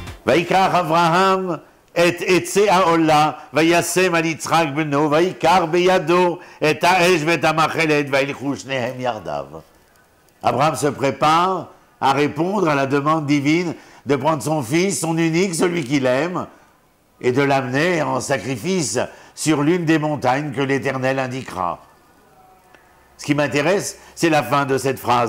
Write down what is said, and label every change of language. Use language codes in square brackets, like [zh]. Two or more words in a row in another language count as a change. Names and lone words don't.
[he] ויקח אברהם את עצי העולה, וישם על יצחק בנו, ויקח בידו את האש ואת המחלת, וילכו שניהם יחדיו. [fr] Abraham se prépare à répondre à la demande divine de prendre son fils, son unique, celui qu'il aime, et de l'amener en sacrifice sur l'une des montagnes que l'Éternel indiquera. Ce qui m'intéresse, c'est la fin de cette phrase.